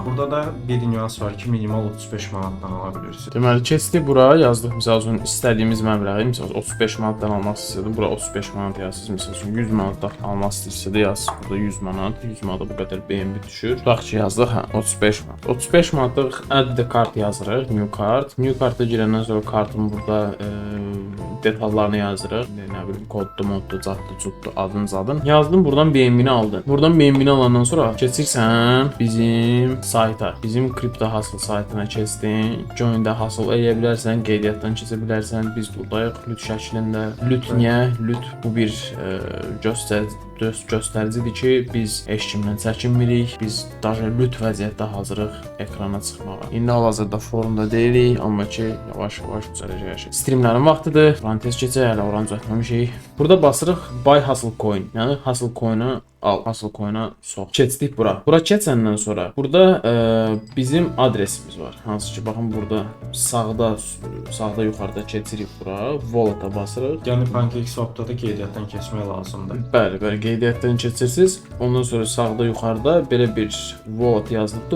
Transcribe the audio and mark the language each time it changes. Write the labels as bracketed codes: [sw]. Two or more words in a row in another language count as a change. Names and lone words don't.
[az] Burada da bir nüans var ki, minimal 35 manatdan ala bilirsiniz. Deməli, keçdik bura, yazdıq məsəl üçün istədiyimiz məbləği, məsəl 35 manatdan almaq istədim, bura 35 manat yazsınız, məsəl üçün 100 manatdan almaq istəyirsə də yazsınız, burada 100 manat, 100 manata bu qədər BNB düşür. Tutaq ki, yazdıq, 35 manat. 35 manatlıq [en] add the card [az] yazırıq, [en] new card. New card- [az] a girəndən sonra kartın burada detallarını yazırıq. Nə bilim, koddu, moddu, caddı, cuddu, adın zadın. Yazdım, buradan BNB-ni aldın. Buradan BNB-ni alandan sonra keçirsən bizim sayta, bizim Crypto Hustle saytına keçdin. Join-də hustle edə bilərsən, qeydiyyatdan keçə bilərsən. Biz buradayıq lüt şəklində. Lüt niyə? Lüt bu bir göstəricidir ki, biz heç kimdən çəkinmirik. Biz daha lüt vəziyyətdə hazırıq ekrana çıxmağa. İndi hal-hazırda forumda deyilik, amma ki, yavaş-yavaş düzələcək. Streamlərin vaxtıdır. Parantez keçək, hələ oranı düzəltməmişik. Burada basırıq [en] buy hustle coin. [az] Yəni [en] hustle coin- [az] u al, [en] hustle coin- [az] a sox. Keçdik bura. Bura keçəndən sonra burada bizim adresimiz var. Hansı ki, baxın burada sağda yuxarıda keçirik bura. Wallet-a basırıq. Yəni PancakeSwap-da da qeydiyyatdan keçmək lazımdır. Bəli, qeydiyyatdan keçirsiniz. Ondan sonra sağda yuxarıda belə bir wallet yazılıbdır.